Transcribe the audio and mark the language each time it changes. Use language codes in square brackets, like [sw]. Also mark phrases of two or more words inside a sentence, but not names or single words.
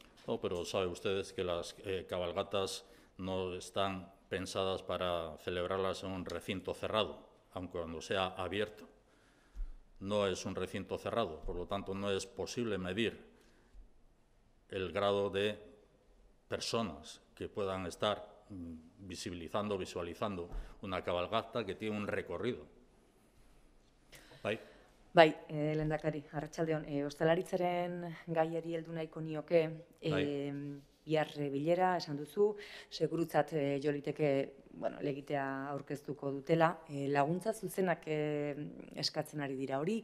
[es] No, pero saben ustedes que las cabalgatas no están pensadas para celebrarlas en un recinto cerrado, aunque cuando sea abierto. No es un recinto cerrado, por lo tanto no es posible medir el grado de personas que puedan estar visualizando una cabalgata que tiene un recorrido. [eu] Bai, lehendakari, arratsaldeon, ostalaritzaren gaiari heldu nahiko nioke, bihar bilera esan duzu, segurutzat jo liteke, legitea aurkeztuko dutela, laguntza zuzenak eskatzen ari dira hori.